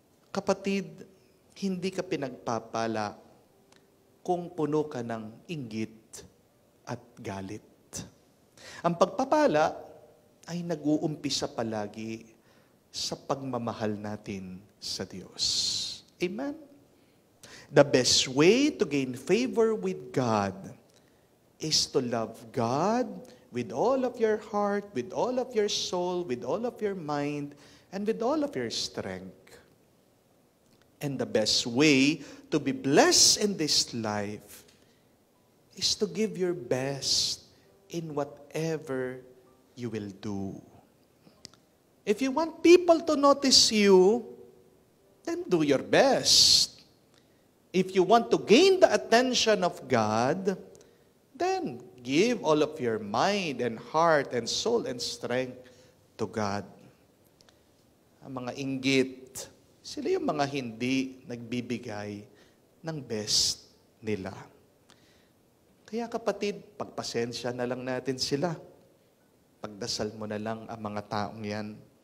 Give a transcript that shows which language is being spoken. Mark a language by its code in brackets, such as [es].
[tl] Kapatid, hindi ka pinagpapala kung puno ka ng inggit at galit. Ang pagpapala ay nag-uumpisa palagi sa pagmamahal natin sa Diyos. [en] Amen? The best way to gain favor with God is to love God with all of your heart, with all of your soul, with all of your mind, and with all of your strength. And the best way to be blessed in this life is to give your best in whatever you will do. If you want people to notice you, then do your best. If you want to gain the attention of God, then give all of your mind and heart and soul and strength to God. [tl] Ang mga inggit, sila yung mga hindi nagbibigay ng best nila. Kaya kapatid, pagpasensya na lang natin sila. Pagdasal mo na lang ang mga taong yan.